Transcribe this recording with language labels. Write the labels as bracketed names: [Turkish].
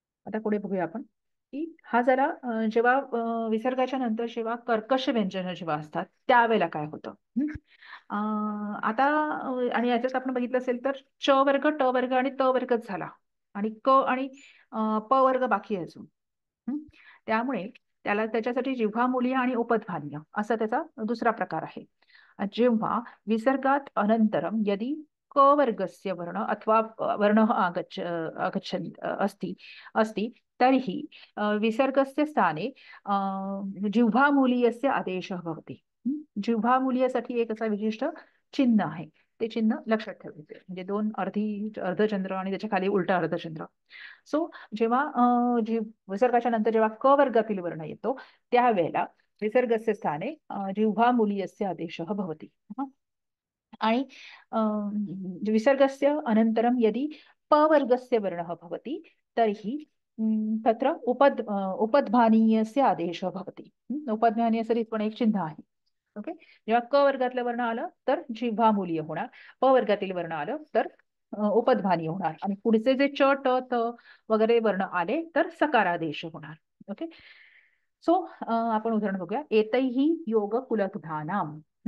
[Marathi] आता पुढे बघूया आपण की हा जरा जेव्हा विसर्गाच्या नंतर जेव्हा कर्कश व्यंजन जेव्हा असतात त्यावेळेला काय होतं आता आणि याच्यात आपण बघितलं असेल तर च वर्ग ट वर्ग आणि त वर्गच झाला आणि क आणि प वर्ग बाकी आहे अजून। त्यामुळे त्याला त्याच्यासाठी जिव्हामूल्य आणि उपध्मान्य असा त्याचा दुसरा प्रकार आहे। [Sanskrit] जेव्हा विसर्गात अनन्तरं यदि क वर्गस्य वर्ण अथवा वर्णः आगच्छन् अस्ति तर्हि विसर्गस्य स्थाने जिह्वामूलीयस्य आदेशः भवति. [Marathi] जिह्वामूलीयसाठी एक असा विशिष्ट चिन्ह आहे. ते चिन्ह लक्षात ठेवायचे. म्हणजे दोन अर्धचंद्र आणि त्याच्या खाली उलटा अर्धचंद्र. सो जेव्हा विसर्गाच्या नंतर जेव्हा क वर्गातील वर्ण येतो त्यावेळेला [Sanskrit] विसर्गस्य स्थाने जिह्वामूलीयस्य आदेशः भवति. आणि विसर्गस्य अनन्तरं यदि पवर्गस्य वर्णः भवति तर्हि तत्र उपध्मानीयस्य आदेशः भवति. [Marathi] उपध्मानीयसाठी पण एक चिन्ह आहे. ओके. जेव्हा क वर्गातलं वर्ण आलं तर जिव्हामूलीय होणार, प वर्गातील वर्ण आलं तर उपध्मानीय होणार आणि पुढचे जे च ट त वगैरे वर्ण आले तर सकारादेश होणार. ओके. सो आपण उदाहरण बघूया. एतैहि योग कुलग्धानाम.